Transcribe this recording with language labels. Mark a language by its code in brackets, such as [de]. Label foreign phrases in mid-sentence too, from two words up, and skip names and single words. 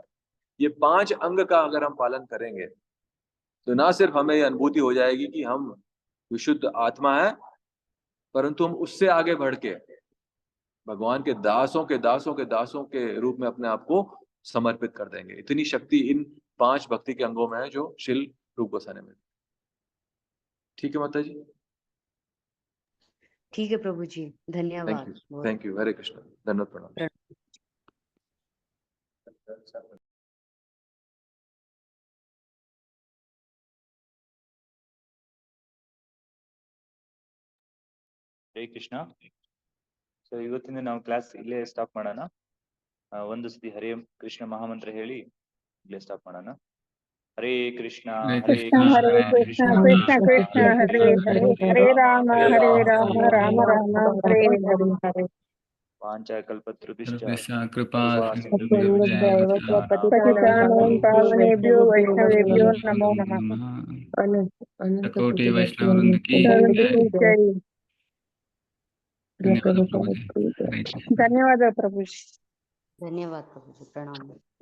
[hi] ये 5 अंग का अगर हम पालन करेंगे तो ना सिर्फ हमें ये अनुभूति हो जाएगी कि हम विशुद्ध आत्मा है, परंतु हम उससे आगे बढ़ के भगवान के दासों के दासों के दासों के रूप में अपने आप को समर्पित कर देंगे। इतनी शक्ति इन 5 भक्ति के अंगों में है जो श्रील रूप गोस्वामी में। ठीक है माता जी, ठीक है प्रभु जी, धन्यवाद। [en] thank you, [hi] हरे कृष्ण, धन्यवाद, प्रणाम। [kn] ಹರೇ ಕೃಷ್ಣ. ಸೊ ಇವತ್ತಿನ ನಾವು ಕ್ಲಾಸ್ ಇಲ್ಲೇ ಸ್ಟಾಪ್ ಮಾಡೋಣ. ಒಂದು ಸತಿ ಹರೇ ಕೃಷ್ಣ ಮಹಾಮಂತ್ರ ಹೇಳಿ ಇಲ್ಲೇ ಸ್ಟಾಪ್ ಮಾಡೋಣ. ಹರೇ ಕೃಷ್ಣ [sa] हरे हरे कृष्ण कृष्ण कृष्ण हरे हरे, हरे राम राम राम हरे हरे। पांचकल्पतरुभ्यश्च कृपा पतितानां पावनेभ्यो वैष्णवेभ्यो नमो नमः। [hi] कोटि वैष्णव वृंद की जय। धन्यवाद प्रभु जी। धन्यवाद प्रभु जी। धन्यवाद प्रभु जी, प्रणाम।